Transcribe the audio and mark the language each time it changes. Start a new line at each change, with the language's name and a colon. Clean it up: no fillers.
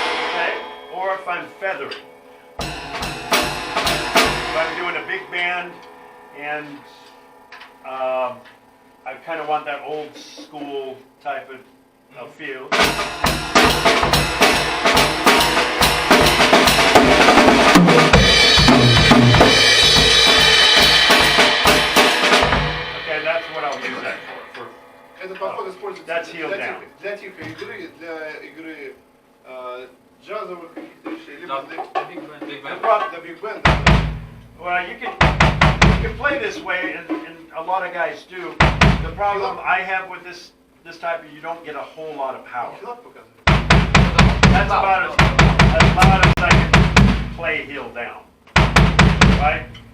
English: Okay? Or if I'm feathering. If I'm doing a big band and I kind of want that old school type of feel. Okay, that's what I'll use that for.
Russian: Этот подход используется
English: That's heel down.
Russian: для тихой игры, для игры джазовых каких-то вещей, либо для
English: The
Russian: биг бенда.
English: Well, you can play this way, and a lot of guys do. The problem I have with this type of, you don't get a whole lot of power.
Russian: Филат показывает.
English: That's about as loud as I can play heel down. Right?